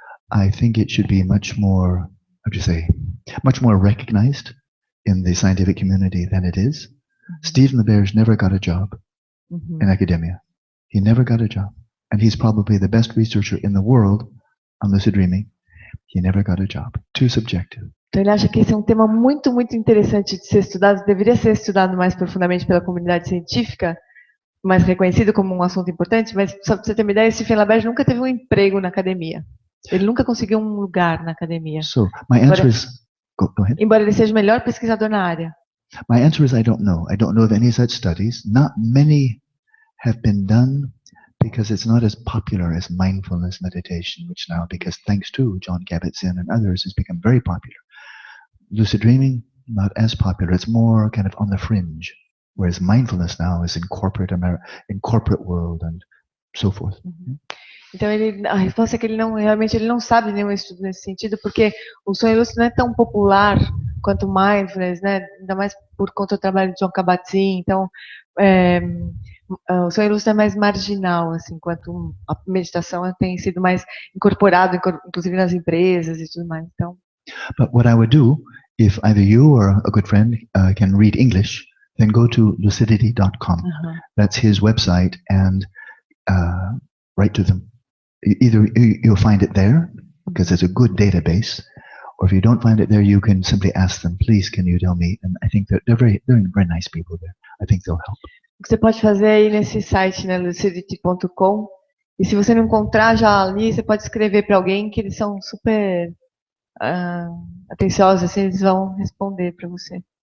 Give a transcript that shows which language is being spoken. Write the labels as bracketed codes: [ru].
[en] I think it should be much more, much more recognized in the scientific community than it is. Stephen LaBerge never got a job in academia. He never got a job. And he's probably the best researcher in the world on lucid dreaming. He never got a job. Too subjective. [pt] Então ele acha que esse é um tema muito, muito interessante de ser estudado, deveria ser estudado mais profundamente pela comunidade científica, mais reconhecido como um assunto importante, mas só para você ter uma ideia, Stephen LaBerge nunca teve um emprego na academia. Ele nunca conseguiu um lugar na academia. [en] So, my answer is... Go ahead. [pt] Embora ele seja o melhor pesquisador na área. [en] My answer is I don't know. I don't know of any such studies. Not many have been done because it's not as popular as mindfulness meditation, which now, because thanks to John Kabat-Zinn and others, has become very popular. Lucid dreaming, not as popular. It's more kind of on the fringe, whereas mindfulness now is in corporate world and so forth. [pt] Então a resposta é que ele não sabe nenhum estudo nesse sentido, porque o sonho lúcido não é tão popular quanto mindfulness, né? Ainda mais por conta do trabalho de John Kabat-Zinn. Então o sonho lúcido é mais marginal, assim, enquanto a meditação tem sido mais incorporado, inclusive nas empresas e tudo mais. Então. [en] But what I would do, if either you or a good friend can read English, then go to lucidity.com. That's his website, and write to them. Either you'll find it there, because it's a good database, or if you don't find it there, you can simply ask them, please, can you tell me? And I think they're very nice people there. I think they'll help. [pt] O que você pode fazer aí nesse site, né, lucidity.com, e se você não encontrar já ali, você pode escrever para alguém que eles são super atenciosos, assim, eles vão responder para você.